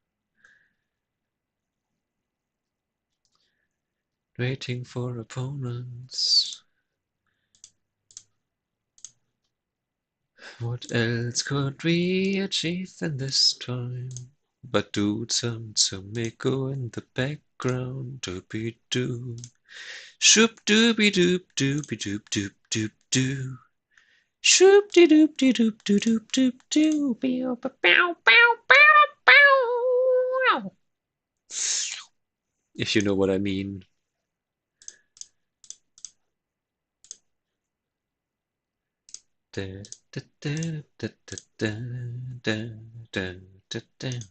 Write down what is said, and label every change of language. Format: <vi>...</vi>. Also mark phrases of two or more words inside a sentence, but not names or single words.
<en>Waiting for opponents. What else could we achieve in this time? But do some Tsumeko in the background, doopy doo. Shoop dooby doop doopy doop doop doop doo. Shoop de doop de doop doo doop doop doo. Bow bow bow bow bow. If you know what I mean. Da, da, da, da, da, da, da, da, da, da.</en>